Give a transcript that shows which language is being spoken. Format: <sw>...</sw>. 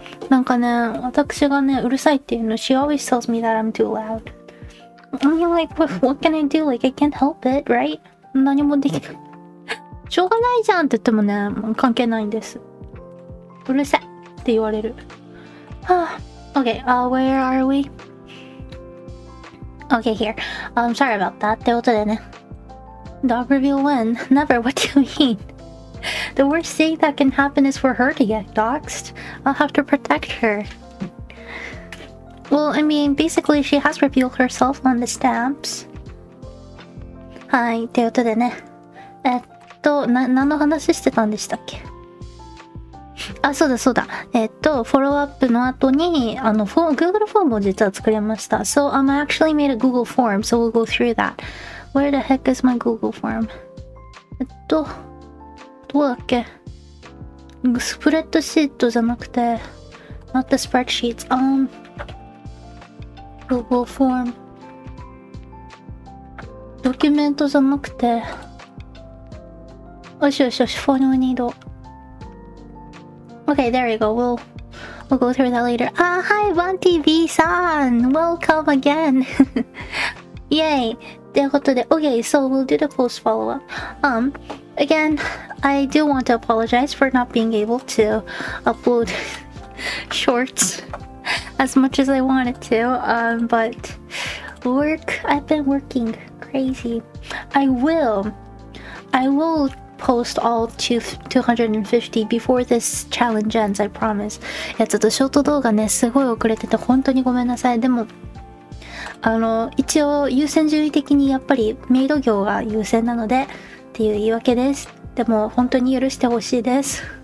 <ja>なんかね、私がね、うるさいっていうの、</ja> <en>she always tells me that I'm too loud. I'm like, what can I do? Like, I can't help it, right?</en> <ja>何もできない。しょうがないじゃんって言ってもね、関係ないんです。うるさいって言われる。</ja> <en>Okay, where are we? Okay, here. Sorry about that.</en> <ja>ってことでね。</ja> <en>Dog review when? Never. What do you mean? The worst thing that can happen is for her to get doxxed. I'll have to protect her. Well, I mean, basically she has revealed herself on the stamps.</en> <ja>はい、ということでね。何の話してたんでしたっけ？そうだ。フォローアップの後に、Google フォームを実は作りました。</ja> <en>So, I actually made a Google form, so we'll go through that. Where the heck is my Google form?</en> <ja>どうだっけ？スプレッドシートじゃなくて、</ja> <en>not the spreadsheets. Google form.</en> <ja>ドキュメントじゃなくて、よし、フォームニード。</ja> <en>Okay, there you go. We'll go through that later. Hi, VanTV-san! Welcome again! Yay!</en> <ja>ということで、</ja> <en>Okay, so we'll do the post follow-up. again, I do want to apologize for not being able to upload shorts as much as I wanted to, but I've been working crazy. I will post all 250 before this challenge ends, I promise.</en> <ja>いや、ちょっとショート動画ね、すごい遅れてて本当にごめんなさい。でも一応優先順位的にやっぱりメイド業が優先なのでっていう言い訳です。でも本当に許してほしいです。</ja>